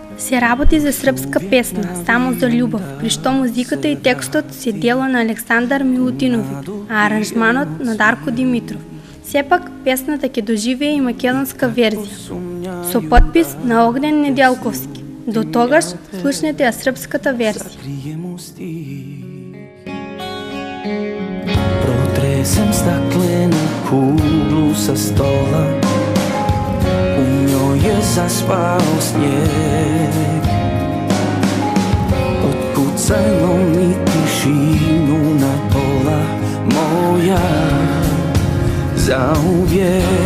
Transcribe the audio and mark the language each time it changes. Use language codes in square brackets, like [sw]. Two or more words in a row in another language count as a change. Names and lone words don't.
[mk] се работи за српска песна, само за љубов, при што музиката и текстот се дело на Александар Милутиновиќ, а аранжманот на Дарко Димитров. Сепак, песната ќе доживее и македонска верзија, со подпис на Огнен Недјалковски. До тогаш, слушнете ја српската верзија. [hr] Protrесem staklenu kuglu sa stola, u njoj je zaspao snijeg. Otkucajmo mi tišinu na pola moja zauvijek.